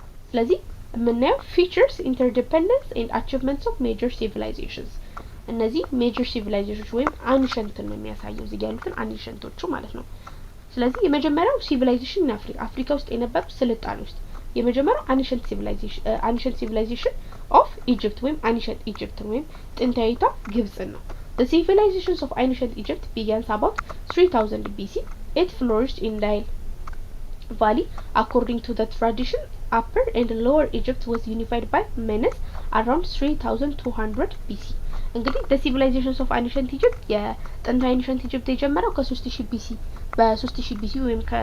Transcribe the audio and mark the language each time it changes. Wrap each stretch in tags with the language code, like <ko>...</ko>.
<am>ስለዚህ የምናየው</am> <en>features interdependence and achievements of major civilizations</en> <am>እነዚህ ሜጀር ሲቪላይዜሽንስ ወይም አንሸንትን ነው የሚያሳየው እዚህ ያሉትን አንሸንቶቹ ማለት ነው። ስለዚህ የመጀመሪያው ሲቪላይዜሽን አፍሪካ ውስጥ የነበሩ ስልጣኔ ውስጥ የመጀመሪያው አንሸንት ሲቪላይዜሽን ኦፍ ኢጂፕት ወይም አንሸንት ኢጂፕት ወይም ጥንታዊቷ ግብጽ ነው።</am> <en>The civilizations of ancient Egypt began about 3000 BC. It flourished in Nile Valley. According to the tradition, Upper and Lower Egypt was unified by Menes around 3200 BC.</en> <am>እንግዲህ</am> <en>the civilizations of ancient Egypt</en> <am>የጥንታዊ ancient Egypt የጀመረው ከ3000 BC በ3000 BC ወይም</am>